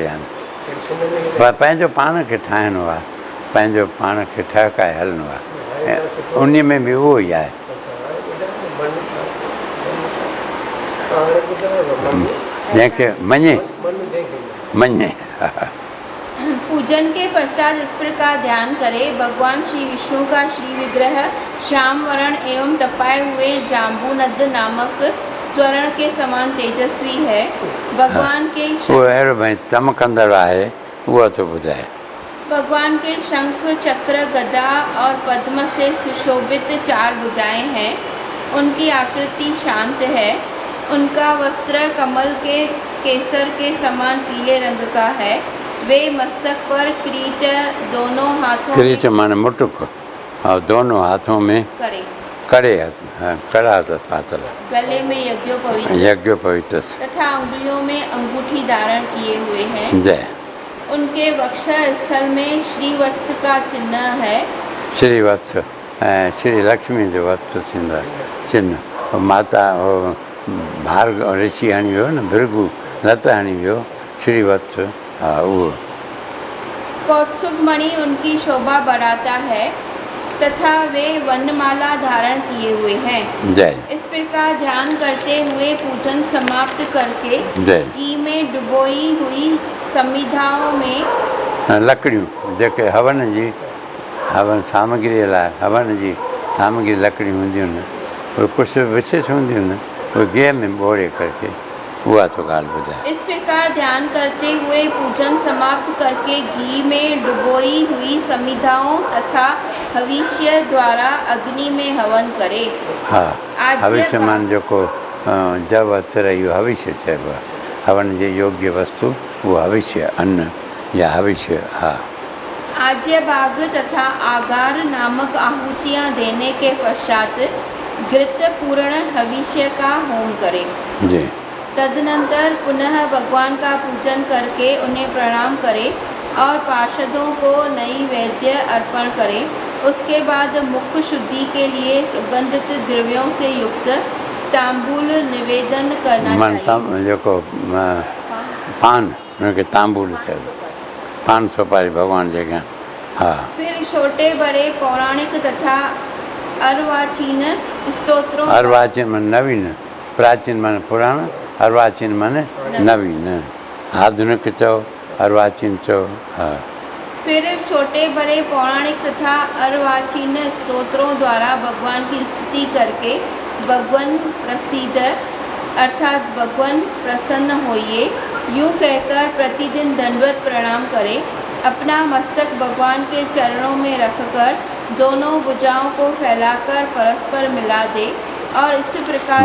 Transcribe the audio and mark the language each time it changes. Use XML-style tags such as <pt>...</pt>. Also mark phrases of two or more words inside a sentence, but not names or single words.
<sd>यानी पर पंहिंजो पाण खे ठाहिणो आहे, पंहिंजो पाण खे ठहिकाए हलणो आहे, उन में बि उहो ई आहे। जंहिंखे मञे मञे।</sd> <hi>पूजन के पश्चात इस प्रकार ध्यान करें, भगवान श्री विष्णु का श्री विग्रह श्याम वर्ण एवं तपाए हुए जाम्बूनद नामक स्वर्ण के समान तेजस्वी है। भगवान के</hi> <sd>वो अहिड़ो भई चमकंदड़ आहे, उहो थो ॿुधाए।</sd> <hi>भगवान के शंख चक्र गदा और पद्म से सुशोभित 4 भुजाएं हैं। उनकी आकृति शांत है। उनका वस्त्र कमल के केसर के समान पीले रंग का है। वे मस्तक पर किरीट दोनों हाथों किरीट माने मुटुक और दोनों हाथों में करे, कड़ा पातल, गले में यज्ञोपवीत यज्ञोपवीत तथा उंगलियों में अंगूठी धारण किए हुए हैं। जय। उनके वक्ष स्थल में श्रीवत्स का चिन्ह है।</hi> <sd>श्रीवत्स ऐं श्री लक्ष्मी जो वत्स थींदो आहे चिन्ह। और माता भार्गव ऋषि हणी वियो न, भृगु लत हणी वियो, श्रीवत्स हा उहो।</sd> <hi>कौत्सुक मणि उनकी शोभा बढ़ाता है तथा वे वनमाला धारण किए हुए हैं। जय। इस प्रकार ध्यान करते हुए पूजन समाप्त करके जय। घी में डुबोई हुई समिधाओं में</hi> <sd>लकड़ियूं जेके हवन जी हवन सामग्रीअ लाइ हवन जी सामग्री लकड़ियूं हूंदियूं आहिनि, उहे कुझु विशेष हूंदियूं आहिनि, उहे गिह में ॿोड़े करके उहा तो ॻाल्हि ॿुधाए।</sd> <hi>इस प्रकार ध्यान करते हुए पूजन समाप्त करके घी में डुबोई हुई समिधाओं तथा हविष्य द्वारा अग्नि में हवन करे।</hi> <sd>हा, आज्य हविष्य मान जेको जव तिर इहो हविष्य चइबो आहे। हवन जे योग्य वस्तु उहो हविष्य अन्न या हविष्य। हा।</sd> <hi>आज्य भाग तथा आगार नामक आहुतियाँ देने के पश्चात घृत पूर्ण हविष्य का होम करें। जी। तदनंतर पुनः भगवान का पूजन करके उन्हें प्रणाम करें और पार्षदों को नैवेद्य अर्पण करें। उसके बाद मुख शुद्धि के लिए सुगंधित द्रव्यों से युक्त तांबूल निवेदन करना चाहिए।</hi> <sd>जेको पान उनखे तांबूल चइबो, पान सुपारी भगवान जे अॻियां। हा।</sd> <hi>फिर छोटे बड़े पौराणिक तथा अर्वाचीन स्तोत्रों</hi> <sd>अर्वाचीन माने नवीन, प्राचीन माने पुराण, अर्वाचीन माने नवीन, आधुनिक चओ, अर्वाचीन चओ। हा।</sd> <hi>फिर छोटे बड़े पौराणिक तथा अर्वाचीन स्तोत्रों द्वारा भगवान की स्तुति करके भगवान प्रसिद्ध अर्थात भगवान प्रसन्न होइए यूँ कहकर प्रतिदिन दंडवत प्रणाम करें। अपना मस्तक भगवान के चरणों में रखकर दोनों भुजाओं को फैलाकर परस्पर मिला दे और इस प्रकार</hi>